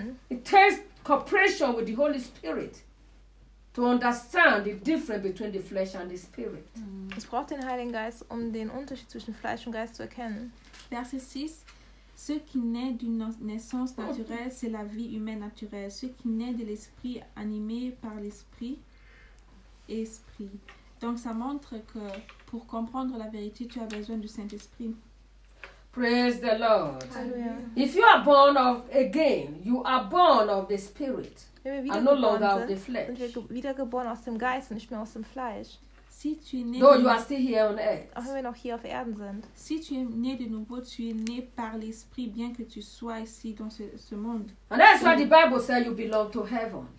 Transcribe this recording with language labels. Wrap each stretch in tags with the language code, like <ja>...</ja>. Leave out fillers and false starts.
<en>It takes cooperation with the Holy Spirit to understand the difference between the flesh and the spirit. Mm.</en> <de>Es braucht den Heiligen Geist, um den Unterschied zwischen Fleisch und Geist zu erkennen.</de> <fr>Verset 6. Ce qui naît d'une naissance naturelle, c'est la vie humaine naturelle. Ce qui naît de l'esprit animé par l'esprit, esprit. Donc ça montre que pour comprendre la vérité, tu as besoin du Saint-Esprit.</fr> <en>Praise the Lord. Hallelujah. If you are born of again, you are born of the spirit and no longer of the flesh.</en> <de>Wiedergeboren aus dem Geist und nicht mehr aus dem Fleisch.</de> <fr>Si tu es né</fr> <en>no, you are still here on earth.</en> <de>Auch wenn wir noch hier auf Erden sind.</de> <fr>Si tu es né de nouveau, tu es né par l'esprit, bien que tu sois ici dans ce monde.</fr> <en>And that's why the Bible says you belong to heaven.</en>